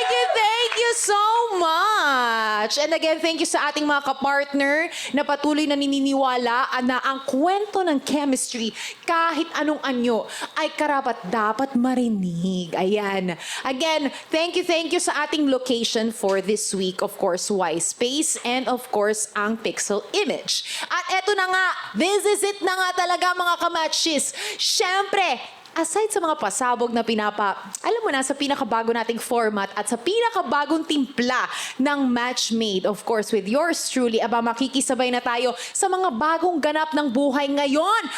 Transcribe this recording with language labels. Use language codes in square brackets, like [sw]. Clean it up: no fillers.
[en] Thank you so much! And again, thank you [tl] sa ating mga kapartner na patuloy na nininiwala na ang kwento ng chemistry, kahit anong anyo, ay karapat-dapat marinig. [en] Ayan. Again, thank you [tl] sa ating [en] location for this week. Of course, Wise Space and of course, ang Pixel Image. [tl] At eto na nga, [en] this is it [tl] na nga talaga mga kamatchis. Syempre, aside sa mga pasabog na alam mo na, sa pinakabago nating format at sa pinakabagong timpla ng Matchmade, [en] of course, with yours truly, [tl] makikisabay na tayo sa mga bagong ganap ng buhay ngayon.